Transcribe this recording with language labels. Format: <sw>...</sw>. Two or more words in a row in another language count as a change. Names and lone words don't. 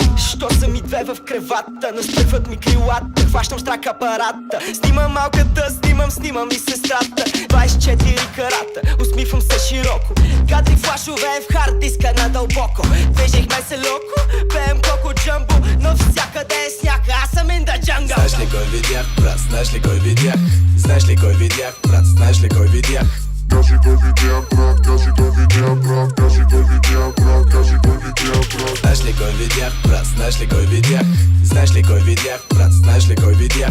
<bg>Що са ми две в кревата, настръхват ми крилата, хващам страх апарата. Снимам малката, снимам и сестрата. 24 карата, усмихвам се широко. Кадри флашове в хард диска надълбоко. Движихме се локо, пеем коко джамбо, но всякъде е сняг, аз съм</bg> <en>in the jungle.</en> <bg>Знаеш ли кой видях, брат, знаеш ли кой видях? Знаеш ли кой видях, брат, знаеш ли кой видях? Кажи кой видях, брат, кажи кой видях, брат, кажи кой видях, брат, кажи кой видях, брат. Знаеш ли кой видях, брат, знаеш ли кой видях? Знаеш ли кой видях, брат, знаеш ли кой видях?</bg>